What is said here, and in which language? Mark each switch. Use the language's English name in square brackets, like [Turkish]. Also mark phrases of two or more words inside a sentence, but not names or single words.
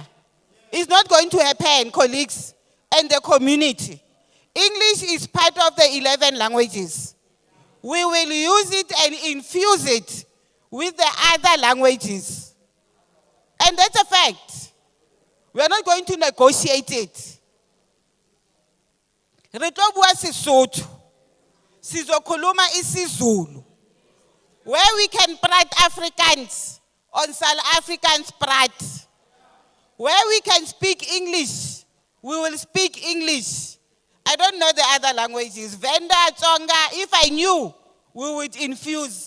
[English] It's not going to happen, colleagues and the community. English is part of the 11 languages. We will use it and infuse it with the other languages. And that's a fact. We are not going to negotiate it. [Southern Sotho] Re tlo bua Sesotho. [Zulu] Sizokhuluma isiZulu. [English] Where we can prat Afrikaans on South Africans prat. Where we can speak English, we will speak English. I don't know the other languages. Venda, Tsonga, if I knew, we would infuse.